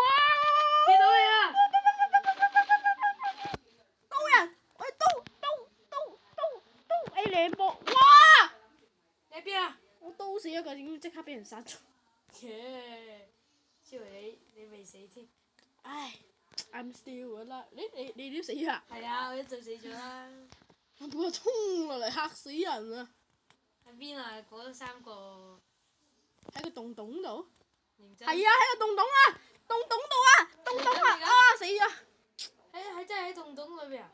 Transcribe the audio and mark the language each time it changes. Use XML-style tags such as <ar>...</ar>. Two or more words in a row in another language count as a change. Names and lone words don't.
<yue>見到你啦！刀人！喂，刀 A 兩波！哇！你喺邊啊？我刀死一個，點知即刻俾人殺咗？切！以為你未死添。</yue> <en>唉 ，I'm still alive。</en> <yue>你都死啊？係啊，我一早死咗啦。我俾我衝落嚟嚇死人啊！喺邊啊？嗰三個。喺個洞度？認真。係啊，喺個洞啊！洞啊！啊死咗！喺真係喺洞裏邊啊！</yue>